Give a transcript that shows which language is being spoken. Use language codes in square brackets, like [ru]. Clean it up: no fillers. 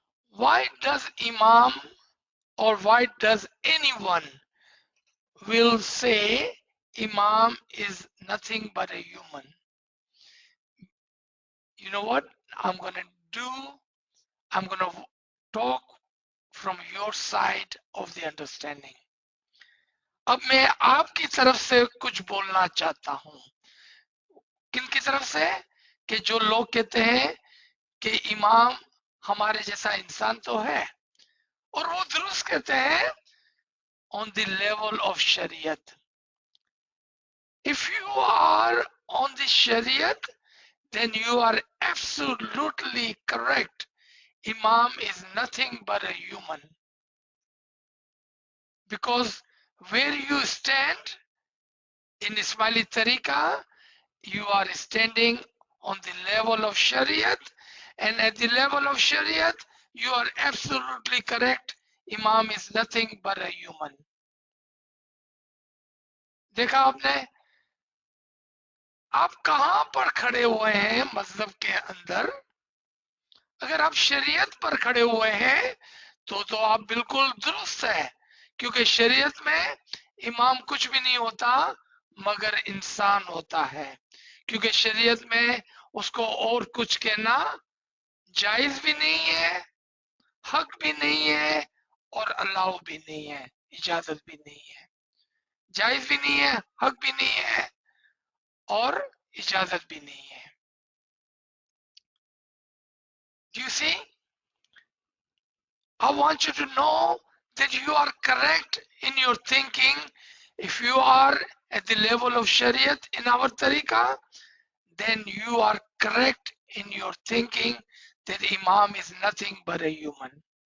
[en] Why does Imam, or why does anyone will say Imam is nothing but a human? You know what I'm gonna do? I'm gonna talk from your side of the understanding. [hi] अब मैं आपकी तरफ से कुछ बोलना चाहता हूं। किनकी तरफ से? कि जो लोग कहते हैं कि इमाम हमारे जैसा इंसान तो है, और वो दुरुस्त कहते हैं [en] on the level of Shariat. If you are on the Shariat, then you are absolutely correct. Imam is nothing but a human. Because where you stand in Ismaili Tariqa, you are standing on the level of Shariat, and at the level of Shariat, you are absolutely correct. Imam is nothing but a human. [hi] देखा आपने? आप कहां पर खड़े हुए हैं मजहब के अंदर? अगर आप शरीयत पर खड़े हुए हैं तो आप बिल्कुल दुरुस्त है, क्योंकि शरीयत में इमाम कुछ भी नहीं होता मगर इंसान होता है, क्योंकि शरीयत में उसको और कुछ कहना जायज भी नहीं है, हक भी नहीं है, और अलाउ भी नहीं है, इजाजत भी नहीं है। जायज भी नहीं है, हक भी नहीं है, और इजाजत भी नहीं है। [en] Do you see? I want you to know that you are correct in your thinking. If you are at the level of Shariat in our tariqah, then you are correct in your thinking that Imam is nothing but a human.